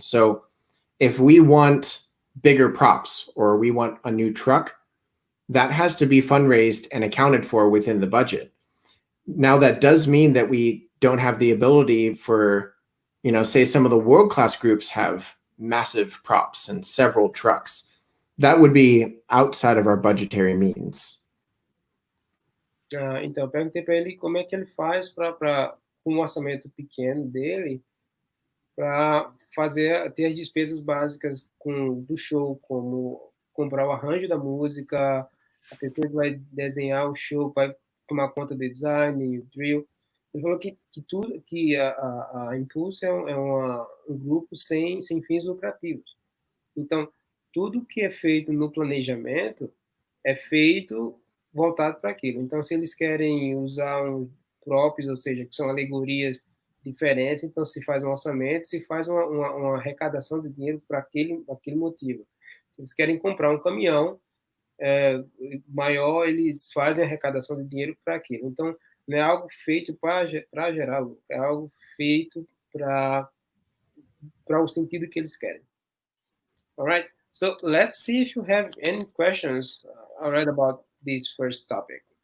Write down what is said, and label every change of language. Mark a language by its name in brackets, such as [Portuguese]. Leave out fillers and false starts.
[English] So if we want bigger props or we want a new truck, that has to be fundraised and accounted for within the budget. Now, that does mean that we don't have the ability for, say some of the world-class groups have massive props and several trucks. That would be outside of our budgetary means. [Portuguese] Então, eu perguntei para ele como é que ele faz para com um orçamento pequeno dele, para ter as despesas básicas do show, como comprar o arranjo da música, a pessoa que vai desenhar o show, vai tomar conta do design, o drill. Ele falou que a Impulse é um grupo sem fins lucrativos. Então, tudo que é feito no planejamento é feito voltado para aquilo. Então, se eles querem usar props, ou seja, que são alegorias diferentes, então se faz um orçamento, se faz uma arrecadação de dinheiro para aquele motivo. Se eles querem comprar um caminhão maior, eles fazem arrecadação de dinheiro para aquilo. Então, não é algo feito para gerar lucro, é algo feito para o sentido que eles querem. [English] All right, so let's see if you have any questions already about this first topic.